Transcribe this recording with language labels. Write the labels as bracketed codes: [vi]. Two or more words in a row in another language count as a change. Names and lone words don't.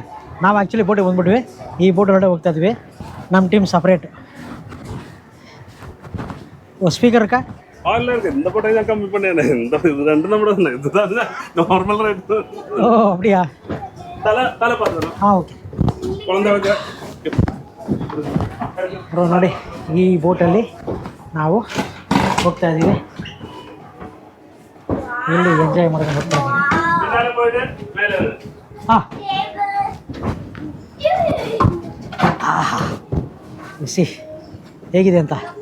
[kn] ನಾವು ಆ್ಯಕ್ಚುಲಿ ಬೋಟಿಗೆ ಬಂದ್ಬಿಟ್ವಿ, ಈ ಬೋಟ್ ಹೊರಡೆ ಹೋಗ್ತಾ ಇದ್ವಿ. ನಮ್ಮ [en] team separate. [ta] ஸ்பீக்கர் இருக்கா? இந்த போட்டோ தான் கம்மி பண்ணேன். இந்த இது ரெண்டு நம்ம இதுதான் [en] normal rate. [ta] ஓ, அப்படியா? தலை பாத்துறோம். [kn] ಓಕೆ. ಬ್ರೋ ನೋಡಿ, ಈ ಬೋಟಲ್ಲಿ ನಾವು ಹೋಗ್ತಾ ಇದ್ದೀವಿ. ಇಲ್ಲಿ ಎಂಜಾಯ್ ಮಾಡ್ಕೊಂಡು ಹೋಗ್ತಾ ಇದ್ದೀವಿ. ಬಿಸಿ ಹೇಗಿದೆ ಅಂತ.